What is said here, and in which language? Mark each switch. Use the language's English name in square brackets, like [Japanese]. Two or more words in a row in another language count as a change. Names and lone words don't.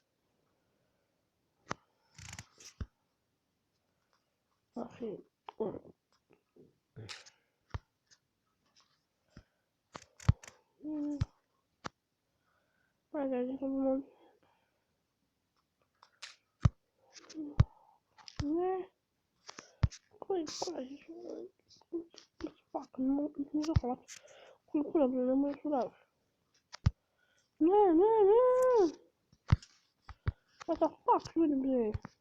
[Serbian] Znači, ajde, kako ne, koji fuck, ne zahvat. Koji kura bre, ne možeš uraditi. Ne. [English] What the fuck, [Serbian] ljudi bre.